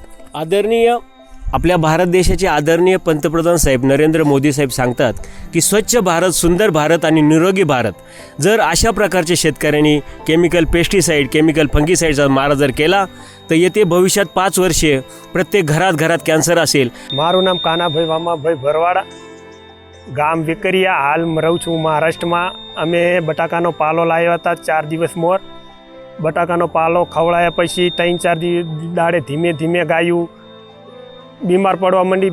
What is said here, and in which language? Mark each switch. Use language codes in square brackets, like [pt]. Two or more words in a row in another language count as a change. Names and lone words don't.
[mr] आदरणीय आपल्या भारत देशाचे आदरणीय पंतप्रधान साहेब नरेंद्र मोदी साहेब सांगतात की स्वच्छ भारत, सुंदर भारत आणि निरोगी भारत. जर अशा प्रकारच्या शेतकऱ्यांनी [en] chemical pesticide, chemical fungicideचा [mr] मारा जर केला तर येते भविष्यात 5 वर्षे प्रत्येक घरात कॅन्सर असेल. [gu] મારું નામ કાનાભાઈ વામાભાઈ ભરવાડા, ગામ વેકરિયા. હાલ રહું છું મહારાષ્ટ્રમાં. અમે બટાકાનો પાલો લાવ્યા હતા 4 દિવસ મોર. બટાકાનો પાલો ખવડાયા પછી 3-4 દાડે ધીમે ધીમે ગાયું બીમાર પડવા માંડી.